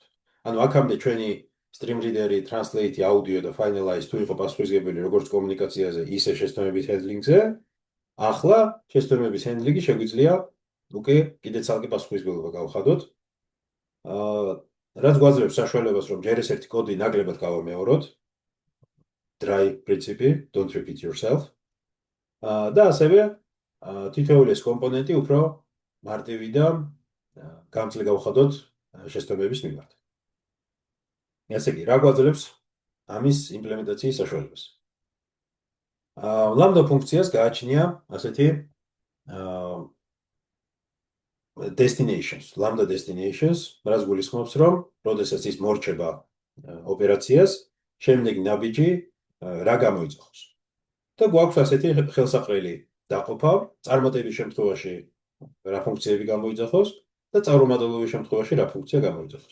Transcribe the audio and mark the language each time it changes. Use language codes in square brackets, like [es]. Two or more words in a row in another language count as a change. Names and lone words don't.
[ka] ანუ აქამდე ჩვენი [en] stream reader-ი, [ka] translate-ი, audio და finalize თუ იყო პასუხისმგებელი როგორც კომუნიკაციაზე, ისე შეცდომების handling-ზე, ახლა შეცდომების handling-ი შეგვიძლია უკვე კიდე ცალკე პასუხისმგებლობა გავხადოთ. რაც გვაძლევს საშუალებას, რომ ჯერ ეს ერთი კოდი ნაკლებად გავამეოროთ, [en] dry principle, don't repeat yourself. [ka] და ასევე თითოეული ეს კომპონენტი უფრო მარტივი და გამძლე გავხადოთ შეცდომების მიმართ. ესე იგი, რა გვაძლევს ამის იმპლემენტაციის საშუალებას? ლამდა ფუნქციას გააჩნია ასეთი [en] destinations, lambda destinations, [ka] რაც გულისხმობს, რომ როდესაც ის მორჩება ოპერაციას, შემდეგი ნაბიჯი რა გამოიძახოს. და გვაქვს ასეთი ხელსაყრელი დაყოფა, წარმატების შემთხვევაში რა ფუნქციები გამოიძახოს და წარუმატებლობის შემთხვევაში რა ფუნქცია გამოიძახოს.